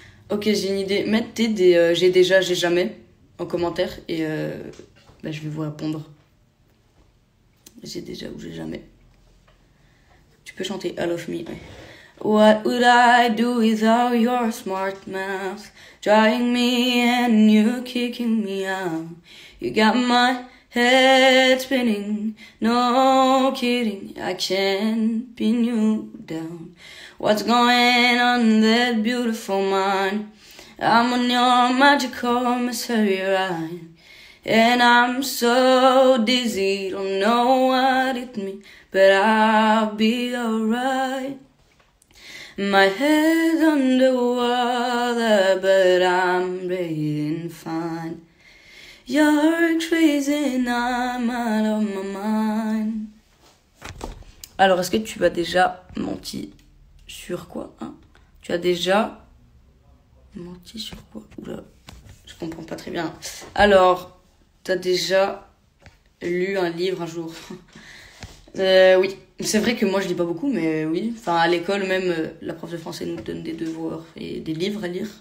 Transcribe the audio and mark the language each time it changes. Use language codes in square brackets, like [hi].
[fr] Ok, j'ai une idée. Mettez des j'ai déjà, j'ai jamais en commentaire et bah, je vais vous répondre. J'ai déjà ou j'ai jamais. Tu peux chanter I Love Me. Ouais. [en] What would I do without your smart mouth? Drying me and you kicking me out. You got my head spinning, no kidding, I can't pin you down. What's going on in that beautiful mind? I'm on your magical mystery ride. And I'm so dizzy, don't know what it means, but I'll be alright. My head underwater, but I'm breathing fine. You're crazy and I'm out of my mind. [fr] Alors, est-ce que tu as déjà menti sur quoi, hein? Tu as déjà menti sur quoi? Oula, je comprends pas très bien. Alors, t'as déjà lu un livre un jour? Oui, c'est vrai que moi je lis pas beaucoup, mais oui. Enfin, à l'école même, la prof de français nous donne des devoirs et des livres à lire.